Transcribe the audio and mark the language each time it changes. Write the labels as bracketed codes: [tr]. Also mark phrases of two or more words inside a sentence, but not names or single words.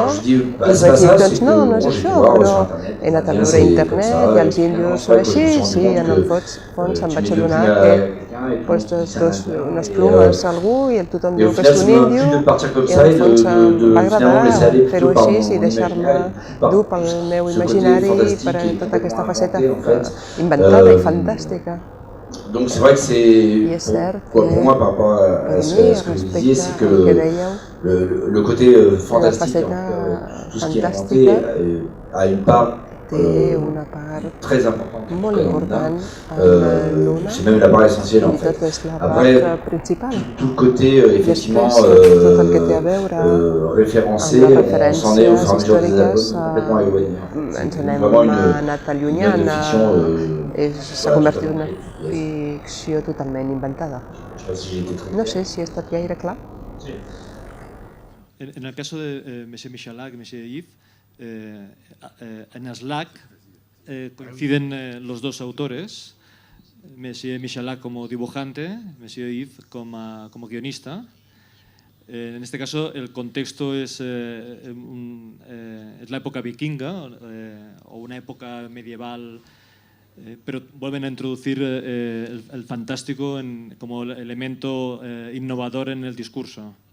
[ca] I vaig dir, doncs no, no és això, però he anat a veure internet i els índios són així, sí, en el fons em vaig adonar que postes unes plumes a algú i tothom diu que és un índio i en el fons em va agradar fer-ho així i deixar-me dur pel meu imaginari per a tota aquesta faceta inventada i fantàstica. [fr] Donc c'est vrai que c'est pour moi par rapport à ce que vous disiez, c'est que le côté fantastique, tout ce qui est inventé a une part très importante. C'est même la part essentielle en fait. Après, tout le côté effectivement référencé, on s'en est au fur et à mesure des albums complètement éloigné. C'est vraiment une fiction. [ca] S'ha convertit en una ficció totalment inventada. No sé si he estat gaire clar. Sí. [es] En el caso de Monsieur Michalak y Monsieur Yves, en Slack coinciden los dos autores, Monsieur Michalak como dibujante, Monsieur Yves como guionista. En este caso el contexto es la época vikinga o una época medieval, pero vuelven a introducir el fantástico como elemento innovador en el discurso.